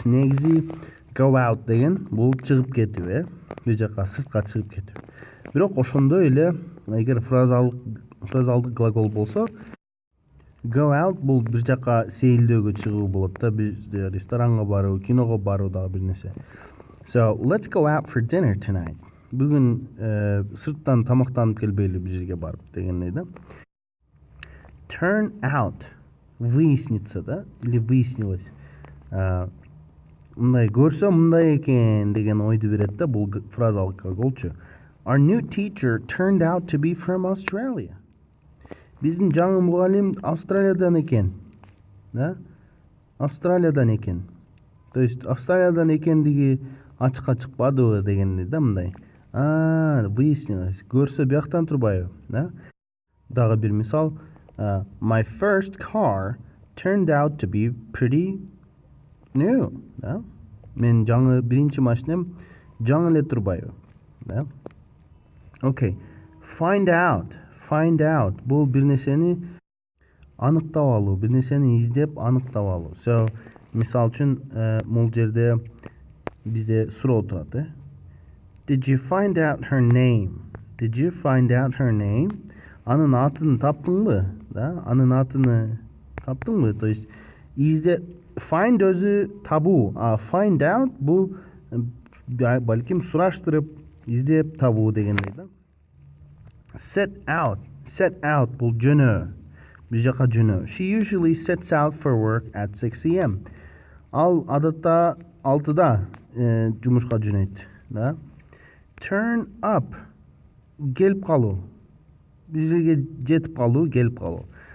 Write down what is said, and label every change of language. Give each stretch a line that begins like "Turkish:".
Kyrgyz: Негизи go out деген бул чыгып кетүү, бир жака сыртка чыгып кетүү. Бирок ошондой эле эгер фразалдык глагол болсо, go out бул бир жака сейилдөөгө чыгуу болот да, бир ресторанга баруу, киного баруу дагы бир нерсе.
English: So, let's go out for dinner tonight.
Kyrgyz: Бүгүн сырттан тамактанып келбейли бир жерге барып дегендей да.
Russian: Turn out. Выяснится, да? Или выяснилось.
Kyrgyz: Мындай көрсө мындай экен деген ойду берет да, бул фразалык глаголчу.
English: Our new teacher turned out to be from Australia.
Kyrgyz: Биздин жаңы мугалим Австралиядан экен. Да? Австралиядан экен.
Russian: То есть
Kyrgyz: Австралиядан экендиги ачыкка чыкпадыбы дегендей да, мындай.
Russian: Выяснилось.
Kyrgyz: Көрсө бияктан турбайбы, да? Дагы бир мисал.
English: My first car turned out to be pretty new.
Kyrgyz: Да? Мен жаңы биринчи машинем жаңы эле турбайбы. Да?
English: Okay. Find out. Find out.
Kyrgyz: Бул бир нерсени аныктап алуу, бир нерсени издеп аныктап алуу. So, мисал үчүн, бул жерде бизде суроо турат,
English: Did you find out her name? Did you find out her name?
Kyrgyz: Анын атын таптыңбы? Да? Анын атыны таптыңбы?
Russian: То есть
Kyrgyz: изде find өзү табуу, find out бул балким сураштырып, издеп табуу дегендей да. Set out бул жөнөө, бир жака жөнөө.
English: She usually sets out for work at 6 a.m.
Kyrgyz: Ал адатта 6-да жумушка жөнөйт, да. Turn up, келип калуу. Бир жерге жетип калуу, келип калуу.